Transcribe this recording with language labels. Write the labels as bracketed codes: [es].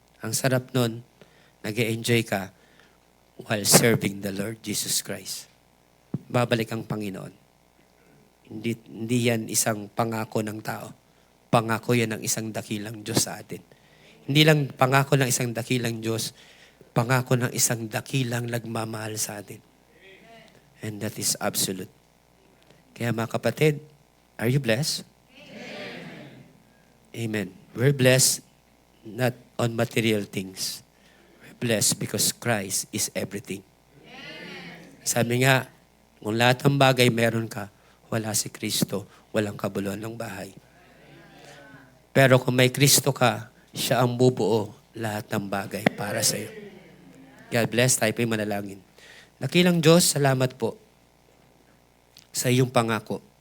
[tl] Ang sarap nun, nag-e-enjoy ka [en] while serving the Lord Jesus Christ. [tl] Babalik ang Panginoon. Hindi yan isang pangako ng tao. Pangako yan ng isang dakilang Diyos sa atin. Hindi lang pangako ng isang dakilang Diyos, pangako ng isang dakilang nagmamahal sa atin. [en] And that is absolute. [tl] Kaya mga kapatid, [en] are you blessed? Amen. We're blessed not on material things. We're blessed because Christ is everything. [tl] Sabi nga, kung lahat ng bagay meron ka, wala si Kristo, walang kabuluhan ng bahay. Pero kung may Kristo ka, siya ang bubuo lahat ng bagay para sa iyo. God bless, tayo po'y manalangin. Dakilang Diyos, salamat po sa iyong pangako.